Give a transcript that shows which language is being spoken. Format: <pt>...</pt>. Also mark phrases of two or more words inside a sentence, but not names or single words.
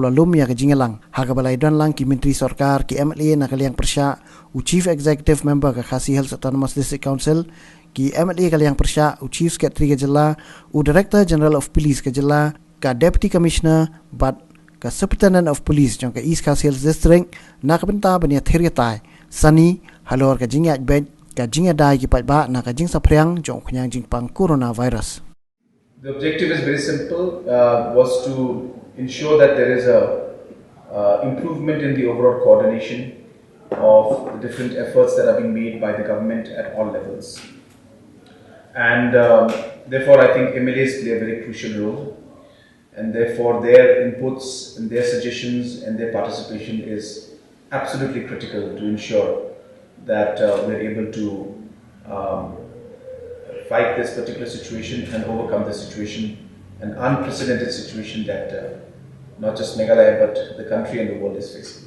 <kha>la lum yaki jing elang haka balai don lang ki Menteri Sarkar ki MLA na kaliang persya u</kha> <en>Chief Executive Member</en> <kha>ka Khasi Hills Autonomous District Council ki MLA kaliang persya u</kha> <en>Chief Secretary</en> <kha>ke Jela u</kha> <en>Director General of Police</en> <kha>ke Jela ka</kha> <en>Deputy Commissioner</en> <kha>but ka</kha> <en>Superintendent of Police</en> <kha>jong ka East Khasi Hills District na ka benta bania theriatai sani halor ka jingya bed ka jingya dai ki patba na ka jing sapriang jong khnyang jing pang coronavirus.</kha> <en>The objective is very simple, was to ensure that there is a improvement in the overall coordination of the different efforts that are being made by the government at all levels. And therefore, I think MLAs play a very crucial role, and therefore their inputs and their suggestions and their participation is absolutely critical to ensure that we're able to fight this particular situation and overcome the situation, an unprecedented situation that not just Meghalaya but the country and the world is facing.</en>